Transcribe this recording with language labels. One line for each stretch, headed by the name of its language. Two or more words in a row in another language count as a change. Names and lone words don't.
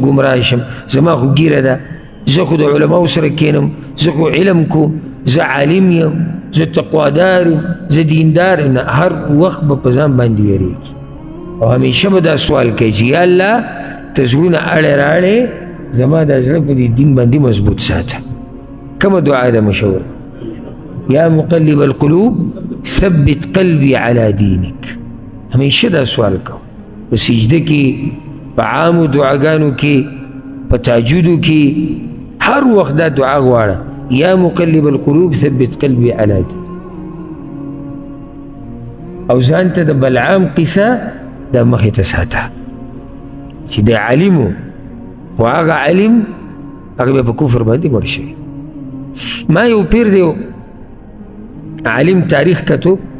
Pashto: ګمراه شم زما خو ګیره ده زه خو د علماو سره کښېنم زه خو علم کوم زه عالم یم زه تقوادار یم زه دیندار یم نه هر وخت به په ځان باندې ویرېږي او همیشه به دا سوال کوي چې یا الله ته زړونه اړې راړې زما دا زړه په دې دین باندې مضبوط ساته کومه دعا ده مشهوره
Arabic: یا مقلب القلوب ثبت قلبي على دينك
Pashto: همیشه دا سوال کو په سجده کې په عامو دعاګانو کې په تهجدو کې هر وخت دا دعا غواړه
Arabic: یا مقلب القلوب ثبت قلبي على دينك
Pashto: او ځان ته د بلعام قصه دا مخې ته ساته چې دی عالم و خو هغه علم هغه بیا په کفر باندې مړ شوی ما یو پیر دی عالم تاریخ کتو